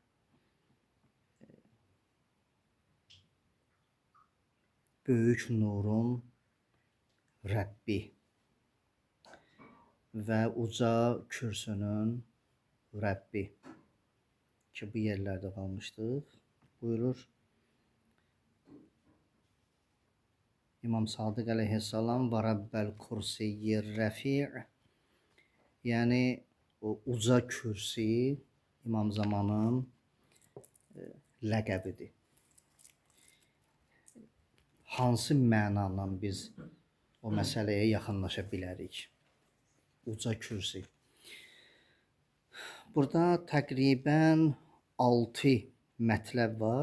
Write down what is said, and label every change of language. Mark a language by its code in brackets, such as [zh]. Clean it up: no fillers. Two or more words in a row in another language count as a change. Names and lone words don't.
[az] Böyük nurun [tr] Rəbbi ve uca kürsünün Rəbbi ki bu yerlerde kalmıştık. Buyurur İmam Sadık aleyhisselam ve [ar] ربّ الكرسيّ الرفيع', [tr] yani o uca kürsi İmam Zaman'ın ləqəbidir. [az] Hansı mənanla biz o məsələyə yaxınlaşa bilərik? Uca kürsi. Burada təqribən 6 mətləb var.